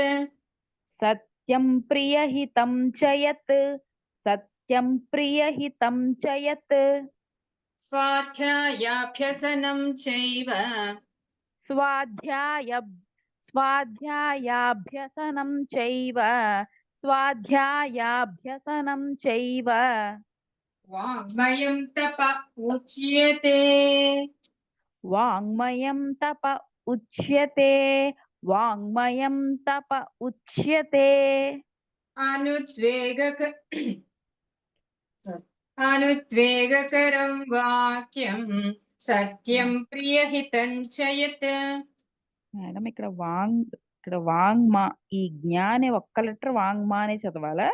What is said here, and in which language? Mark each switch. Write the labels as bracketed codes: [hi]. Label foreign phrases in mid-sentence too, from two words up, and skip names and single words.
[sa] సత్యం ప్రియహితం చ యత్ సత్యం ప్రియహితం చ యత్ స్వాధ్యాయాభ్యసనం చైవ స్వాధ్యాయాభ్యసనం చైవ స్వాధ్యాయాభ్యసనం చైవ వాంగ్మయం తప ఉచ్యతే వాంగ్మయం తప ఉచ్యతే వాంగ్మయం తప ఉచ్యతే. అనుద్వేగకరం వాక్యం సత్యం ప్రియహితం చ యత్ [te] మేడం ఇక్కడ వాంగ్మా ఈ జ్ఞానే ఒక్క లెటర్ వాంగ్మా అనే చదవాలా?